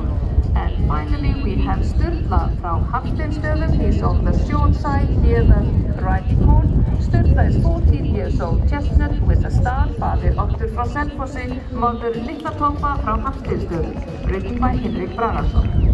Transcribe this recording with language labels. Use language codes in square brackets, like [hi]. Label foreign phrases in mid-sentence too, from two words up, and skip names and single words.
[en] And finally we have Sturla frá Hafsteinstöðum. He's on the short side near the right horn. Sturla is 14 years old, chestnut with a star, Father Oddur frá Selfossi, Mother Litla Toppa frá Hafsteinstöðum, written by Hinrik Bragason.